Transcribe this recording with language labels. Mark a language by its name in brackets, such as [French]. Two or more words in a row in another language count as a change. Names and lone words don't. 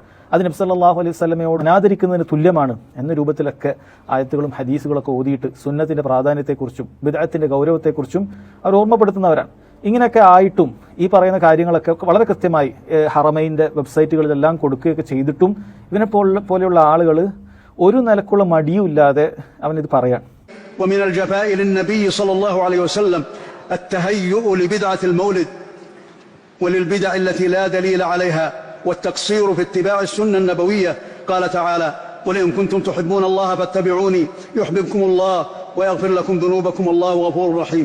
[Malayalam] അത് നബി [Arabic] صلى الله عليه وسلم [Malayalam] അനാദരിക്കുന്നതിന് തുല്യമാണ് എന്ന രൂപത്തിലൊക്കെ ആയത്തുകളും ഹദീസുകളൊക്കെ ഓതിയിട്ട് സുന്നത്തിന്റെ പ്രാധാന്യത്തെക്കുറിച്ചും ബിദ്അത്തിന്റെ ഗൗരവത്തെക്കുറിച്ചും അവർ ഓർമ്മപ്പെടുത്തുന്നവരാണ്. ഇങ്ങനെയൊക്കെ ആയിട്ടും ഈ പറയുന്ന കാര്യങ്ങളൊക്കെ വളരെ കൃത്യമായി ഹറമൈൻ്റെ വെബ്സൈറ്റുകളിലെല്ലാം കൊടുക്കുകയൊക്കെ ചെയ്തിട്ടും ഇവനെ പോലെയുള്ള ആളുകൾ ഒരു നിലക്കുള്ള മടിയുമില്ലാതെ അവനിത് പറയാൻ. [Arabic] ومن الجفاء للنبي صلى الله عليه وسلم التهيؤ لبدعة المولد وللبدع التي لا دليل عليها والتقصير في اتباع السنة النبوية. قال تعالى: قل إن كنتم تحبون الله فاتبعوني يحببكم الله ويغفر لكم ذنوبكم والله غفور رحيم.